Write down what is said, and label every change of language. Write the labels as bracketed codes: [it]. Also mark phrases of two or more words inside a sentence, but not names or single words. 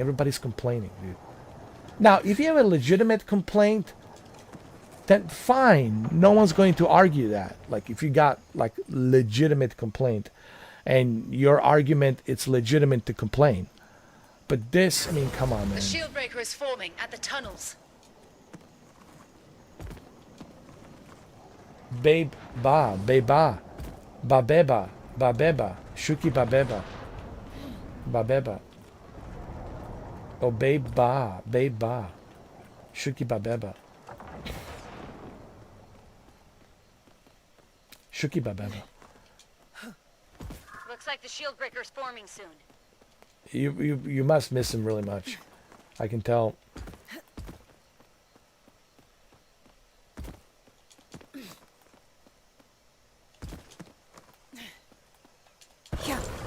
[en] Everybody's complaining, dude. Now, if you have a legitimate complaint, then fine. No one's going to argue that. Like, if you got, like, legitimate complaint, and your argument, it's legitimate to complain. But this, I mean, come on, man. The shield breaker is forming at the tunnels. Babe ba, beba, babeba, babeba, shuki babeba, babeba. Oh, babe ba, shuki babeba. Shuki babeba. Looks like the shield breaker is forming soon. You must miss him really much. I can tell. Yeah.